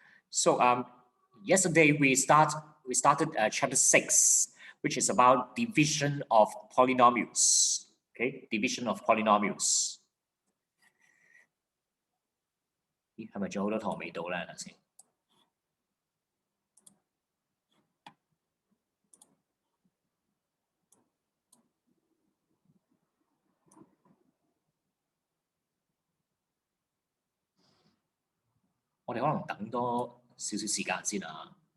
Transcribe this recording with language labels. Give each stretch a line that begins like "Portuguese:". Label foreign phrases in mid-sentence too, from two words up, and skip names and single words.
English: So yesterday we started chapter 6, which is about division of polynomials. Okay, division of polynomials.
Cantonese: 咦，係咪仲有好多堂未到咧？等先。我哋可能等多少少時間先啊。